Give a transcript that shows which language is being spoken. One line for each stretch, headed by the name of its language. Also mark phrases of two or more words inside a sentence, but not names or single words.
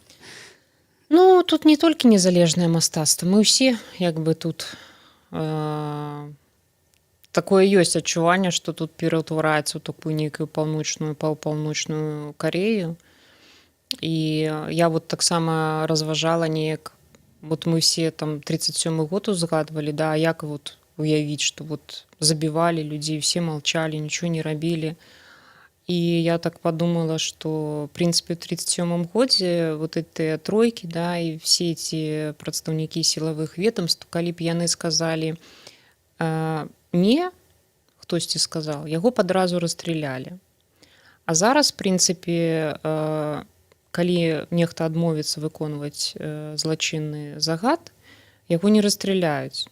Belarusian: Ну, тут не толькі незалежнае мастацтва, мы ўсе як бы тут такое ёсць адчуванне, што тут пераўтвараецца ў такую нейкую паўпаўночную Карею. І я вот таксама разважала неяк, вот мы все там 37-й год узгадвалі, да, як вот уявіць, што вот забівалі людзей,
Russian: все молчали,
Belarusian: нічого не рабілі.
Russian: И я так подумала, что, в принципе, в 1937 годзе вот эти тройки, да, и все эти прадстаўнікі силовых ведомств,
Belarusian: калі б яны
Russian: сказали не, хтосьці сказал,
Belarusian: яго падразу
Russian: расстрелялі.
Belarusian: А зараз,
Russian: в принципе,
Belarusian: калі нехта адмовіцца выконваць злачынны загад, яго не расстраляюць.